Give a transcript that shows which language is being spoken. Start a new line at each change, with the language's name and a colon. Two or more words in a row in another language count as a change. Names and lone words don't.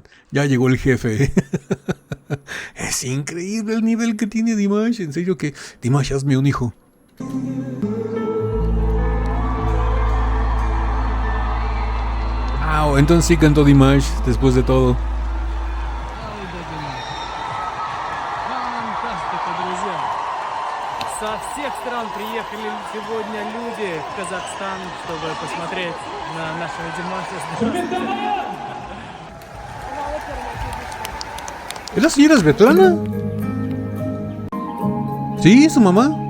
Spanish: Ya llegó el jefe. Es increíble el nivel que tiene Dimash. En serio que... Dimash, hazme un hijo. Wow, entonces sí cantó Dimash después de todo.
Russian: Со всех стран приехали сегодня люди в Казахстан, чтобы посмотреть на нашего Димаша.
Spanish: ¿Es la señora Svetlana? Sí, su mamá.